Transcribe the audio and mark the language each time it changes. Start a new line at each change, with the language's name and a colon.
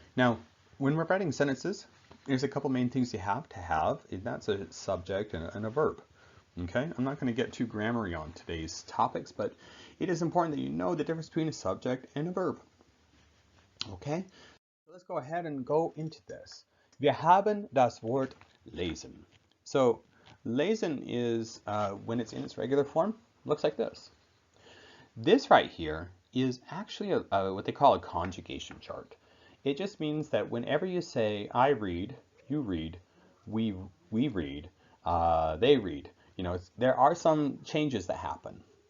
English: Now, when we're writing sentences, there's a couple main things you have to have, and that's a subject and a verb. Okay? I'm not going to get too grammary on today's topics, but it is important that you know the difference between a subject and a verb. Okay? So let's go ahead and go into this.
German: Wir haben das Wort lesen.
English: So lesen is, when it's in its regular form, looks like this. This right here is actually what they call a conjugation chart. It just means that whenever you say I read, you read, we read, they read, you know, there are some changes that happen.